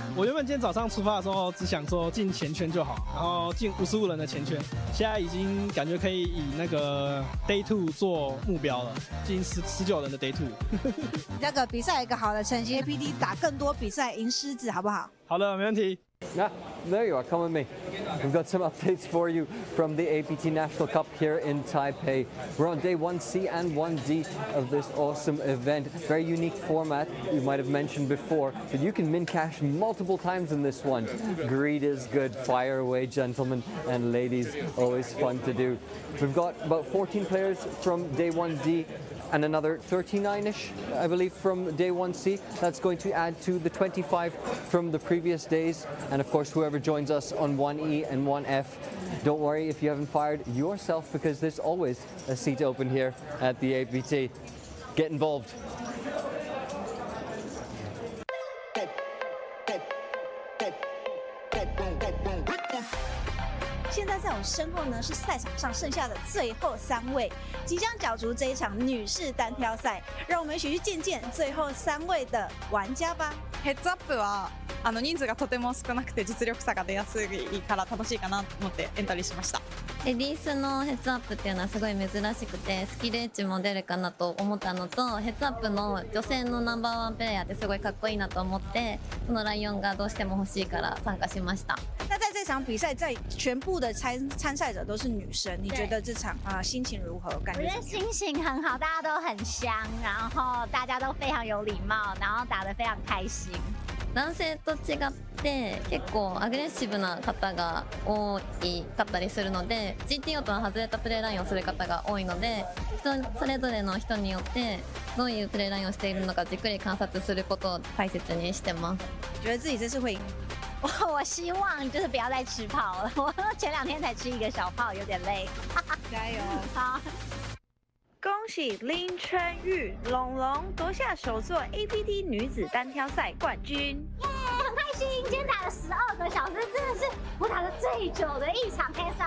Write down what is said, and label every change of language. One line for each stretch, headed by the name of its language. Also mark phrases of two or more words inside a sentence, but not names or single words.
Chinese: 我原本今天早上出发的时候只想说进前圈就好，然后进55人的前圈，现在已经感觉可以以那个 Day 2做目标了，进19人的 Day 2。那个比赛有一个好的成绩 ，APT 打更多比赛赢狮子，好不好？好的，没问题。
English: Yeah, there you are. Come with me. We've got some updates for you from the APT National Cup here in Taipei. We're on day 1C and 1D of this awesome event. Very unique format. You might have mentioned before that you can min cash multiple times in this one. Greed is good. Fire away, gentlemen and ladies. Always fun to do. We've got about 14 players from day 1D. And another 39-ish, I believe, from day 1C. That's going to add to the 25 from the previous days. And of course, whoever joins us on 1E and 1F, don't worry if you haven't fired yourself, because there's always a seat open here at the APT. Get involved.
Chinese: 现在在我身后呢是赛场上剩下的最后3位，即将角逐这一场女士单挑赛。让我们一起去见见最后3位的玩家吧。
Japanese: ヘッズアップは人数がとても少なくて実力差が出やすいから楽しいかなと思ってエントリーしました。レディースのヘッズアップっていうのはすごい珍しくて、スキルエッジも出るかなと思ったのと、ヘッズアップの女性のナンバー1プレイヤーってすごいかっこいいなと思って、そのライオンがどうしても欲しいから参加しました。
Chinese: 那在这场比赛，在全部的参赛者都是女生，你觉得这场心情如何？感觉？我觉得心情很好，大家都很香，然后大家都非常有礼貌，然后打得非常开心。
Japanese: 男性と違って結構アグレッシブな方が多かったりするので GTO とは外れたプレーラインをする方が多いので、それぞれの人によってどういうプレーラインをしているのかじっくり観察することを大切にしてます。
Chinese: 觉得自己这次会赢？我希望就是不要再吃炮了，我前2天才吃1个小炮，有点累。加油！好。恭喜林春玉龙龙夺下首座 APT 女子单挑赛冠军！耶，很开心！今天打了12个小时，真的是我打的最久的一场 PSL。